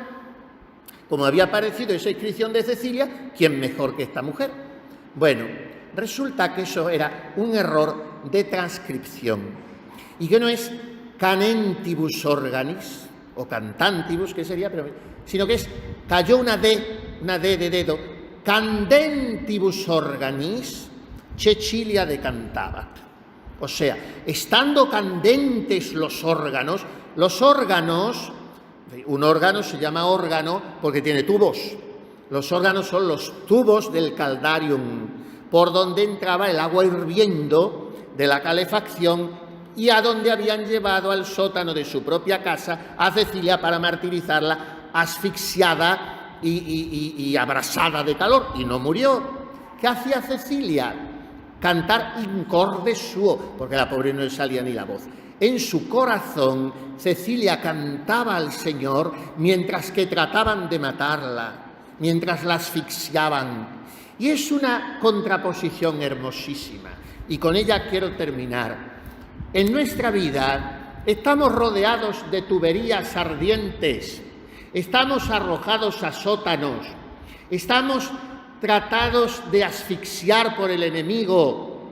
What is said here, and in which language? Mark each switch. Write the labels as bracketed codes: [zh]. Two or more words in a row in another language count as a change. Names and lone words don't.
[es] Como había aparecido esa inscripción de Cecilia, ¿quién mejor que esta mujer? Bueno, resulta que eso era un error de transcripción y que no es [la] canentibus organis [es] o cantantibus, que sería, sino que cayó una D de dedo, [la] candentibus organis Cecilia decantabat. [es] O sea, estando candentes los órganos, un órgano se llama órgano porque tiene tubos. Los órganos son los tubos del caldarium, por donde entraba el agua hirviendo de la calefacción y a donde habían llevado al sótano de su propia casa a Cecilia para martirizarla, asfixiada y abrasada de calor, y no murió. ¿Qué hacía Cecilia? Cantar [la] in corde suo, [es] porque a la pobre no le salía ni la voz. En su corazón, Cecilia cantaba al Señor mientras que trataban de matarla, mientras la asfixiaban. Y es una contraposición hermosísima. Y con ella quiero terminar. En nuestra vida estamos rodeados de tuberías ardientes, estamos arrojados a sótanos, estamos tratados de asfixiar por el enemigo.